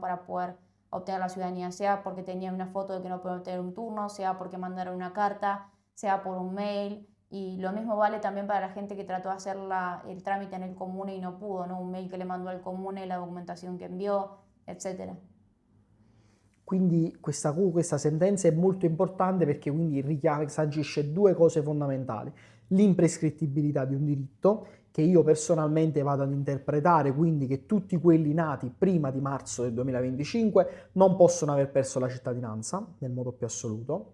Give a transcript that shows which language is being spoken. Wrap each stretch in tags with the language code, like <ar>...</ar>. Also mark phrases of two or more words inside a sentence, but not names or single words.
<es>Para poder obtener la ciudadanía, sea porque tenían una foto de que no pueden obtener un turno, sea porque mandaron una carta, sea por un mail, Y lo mismo vale también para la gente que trató de hacer el trámite en el comune y no pudo, ¿no? Un mail que le mandó al comune, la documentación que envió, etc.</es> <it>Quindi questa sentenza è molto importante perché quindi sancisce due cose fondamentali: l'imprescrittibilità di un diritto, che io personalmente vado ad interpretare, quindi che tutti quelli nati prima di marzo del 2025 non possono aver perso la cittadinanza nel modo più assoluto.</it>